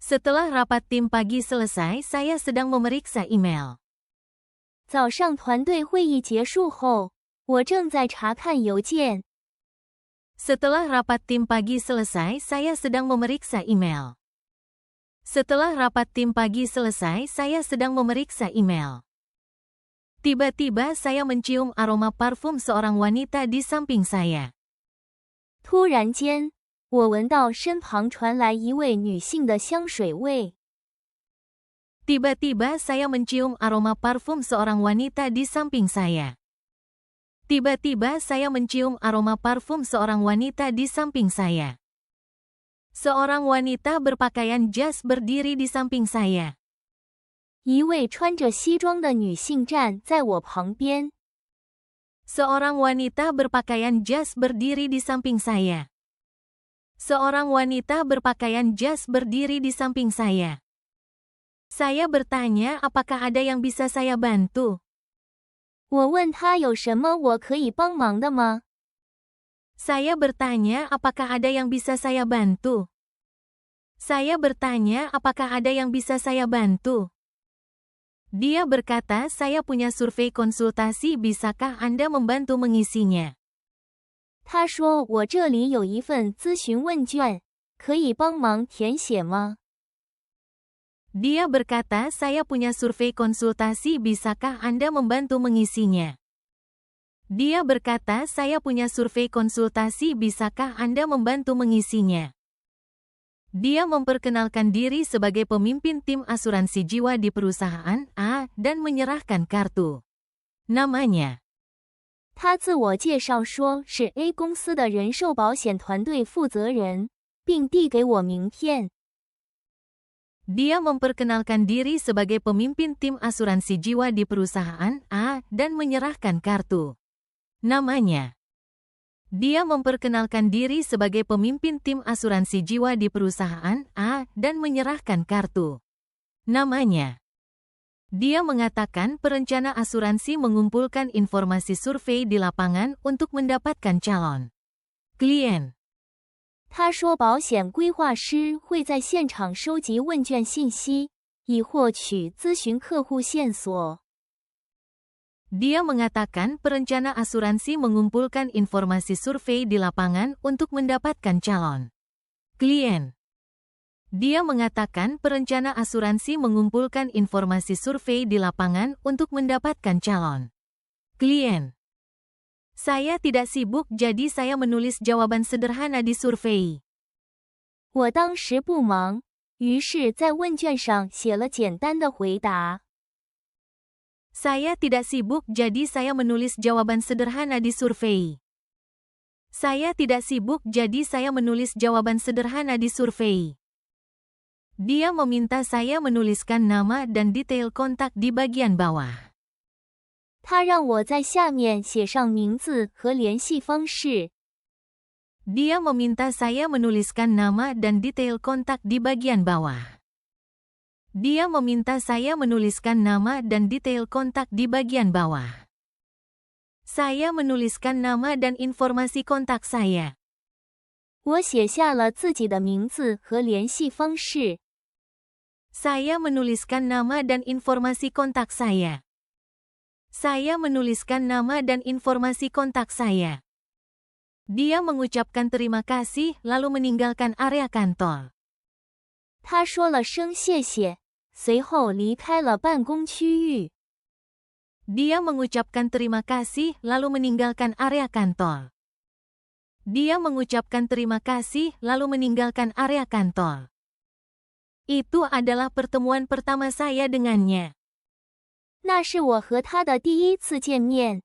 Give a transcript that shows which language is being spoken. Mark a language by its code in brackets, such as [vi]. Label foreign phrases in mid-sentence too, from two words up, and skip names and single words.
[id] Setelah rapat tim pagi selesai, saya sedang memeriksa email. [zh] 早上团队会议结束后，我正在查看邮件。 [id] Setelah rapat tim pagi selesai, saya sedang memeriksa email. Setelah rapat tim pagi selesai, saya sedang memeriksa email. Tiba-tiba saya mencium aroma parfum seorang wanita di samping saya. [zh] 突然间，我闻到身旁传来一位女性的香水味。 [id] Tiba-tiba saya mencium aroma parfum seorang wanita di samping saya. Tiba-tiba saya mencium aroma parfum seorang wanita di samping saya. Seorang wanita berpakaian jas berdiri di samping saya. [zh] 一位穿着西装的女性站在我旁边。 [id] Seorang wanita berpakaian jas berdiri di samping saya. Seorang wanita berpakaian jas berdiri di samping saya. Saya bertanya apakah ada yang bisa saya bantu. [zh] 我问他有什么我可以帮忙的吗？ [id] Saya bertanya apakah ada yang bisa saya bantu. Saya bertanya apakah ada yang bisa saya bantu. Dia berkata saya punya survei konsultasi, bisakah Anda membantu mengisinya? [zh] 他说我这里有一份咨询问卷，可以帮忙填写吗？ [id] Dia berkata saya punya survei konsultasi, bisakah Anda membantu mengisinya? Dia berkata saya punya survei konsultasi, bisakah Anda membantu mengisinya? Dia memperkenalkan diri sebagai pemimpin tim asuransi jiwa di perusahaan A dan menyerahkan kartu. Namanya. [zh] 他自我介绍说是 A 公司的人寿保险团队负责人，并递给我名片。 [id] Dia memperkenalkan diri sebagai pemimpin tim asuransi jiwa di perusahaan A dan menyerahkan kartu. Namanya. Dia memperkenalkan diri sebagai pemimpin tim asuransi jiwa di perusahaan A dan menyerahkan kartu. Namanya. Dia mengatakan perencana asuransi mengumpulkan informasi survei di lapangan untuk mendapatkan calon klien. [zh] 他说保险规划师会在现场收集问卷信息，以获取咨询客户线索。 [id] Dia mengatakan perencana asuransi mengumpulkan informasi survei di lapangan untuk mendapatkan calon klien. Dia mengatakan perencana asuransi mengumpulkan informasi survei di lapangan untuk mendapatkan calon klien. Saya tidak sibuk, jadi saya menulis jawaban sederhana di survei. [zh] 我当时不忙，于是在问卷上写了简单的回答。 [id] Saya tidak sibuk, jadi saya menulis jawaban sederhana di survei. Saya tidak sibuk, jadi saya menulis jawaban sederhana di survei. Dia meminta saya menuliskan nama dan detail kontak di bagian bawah. [zh] 他让我在下面写上名字和联系方式。 [id] Dia meminta saya menuliskan nama dan detail kontak di bagian bawah. Dia meminta saya menuliskan nama dan detail kontak di bagian bawah. Saya menuliskan nama dan informasi kontak saya. [zh] 我写下了自己的名字和联系方式。 [id] Saya menuliskan nama dan informasi kontak saya. Saya menuliskan nama dan informasi kontak saya. Dia mengucapkan terima kasih lalu meninggalkan area kantor. [zh] 他说了声谢谢，随后离开了办公区域。 [id] Dia mengucapkan terima kasih lalu meninggalkan area kantor. Dia mengucapkan terima kasih lalu meninggalkan area kantor. Itu adalah pertemuan pertama saya dengannya. [zh] 那是我和他的第一次见面。